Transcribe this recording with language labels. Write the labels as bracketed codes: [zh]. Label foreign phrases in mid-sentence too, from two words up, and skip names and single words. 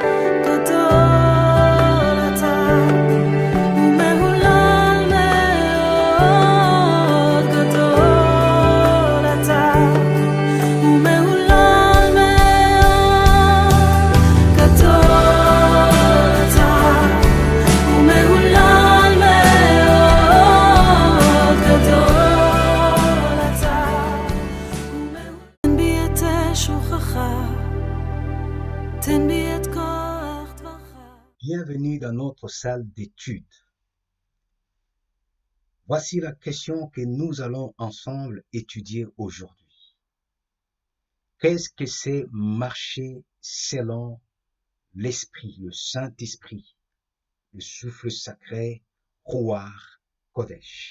[he] גדול אתה ומהולל מאוד, גדול אתה ומהולל מאוד, גדול אתה ומהולל מאוד, גדול אתה. תן בי את שוכך, תן בי את כוח דברך. [fr] Bienvenue dans notre salle d'études. Voici la question que nous allons ensemble étudier aujourd'hui. Qu'est-ce que c'est marcher selon l'Esprit, le Saint-Esprit, le souffle sacré, [he] רוח קודש?